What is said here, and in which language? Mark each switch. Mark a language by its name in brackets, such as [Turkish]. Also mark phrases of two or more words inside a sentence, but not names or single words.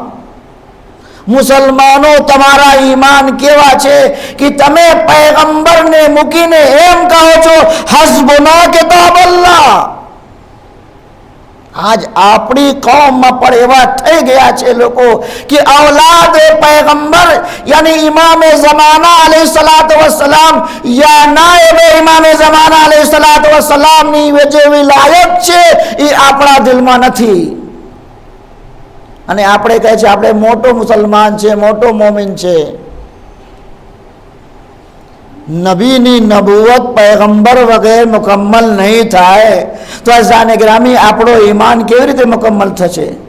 [Gujarati] મુસલમાનો, તમારા ઈમાન કેવા છે કે તમે પૈગંબરને મૂકીને એમ કહો છો [Arabic] حسبنا كتاب الله. [Gujarati] આજ આપણી કૌમમાં પણ એવા થઈ ગયા છે લોકો કે [Urdu] اولاد پیغمبر یعنی امام زمانہ علیہ الصلاۃ والسلام یا نائب امام زمانہ علیہ الصلاۃ والسلام [Gujarati] ની જે વિલાયત છે એ આપણા દિલમાં નથી. અને આપણે કહે છે આપણે મોટો મુસલમાન છે, મોટો મોમિન છે. નબીની નબુવત પૈગંબર વગેરે મુકમ્મલ નહીં થાય તો અઝાને ગ્રામી આપણો ઈમાન કેવી રીતે મુકમ્મલ થશે?